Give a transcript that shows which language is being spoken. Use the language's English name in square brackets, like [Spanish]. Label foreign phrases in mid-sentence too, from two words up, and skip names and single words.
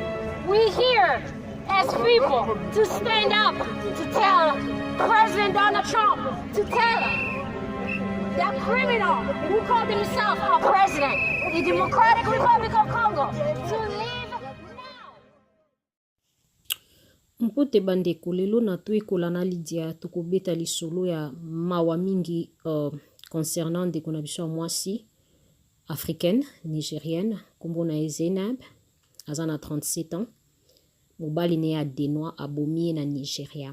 [English] We here as people to stand up to tell President Donald Trump, to tell that criminal who called himself our president, the Democratic Republic of Congo, to leave now. [Lingala] Mpote bandeko lelo na tuekola na Lydia tokobeta lisolo ya mawa mingi concernant ndeko na biso ya mwasi [French] africaine, nigérienne, [Lingala] kombo na ye Zainab, aza na 37 ans, mobali ne ya Denois abomi na Nigeria.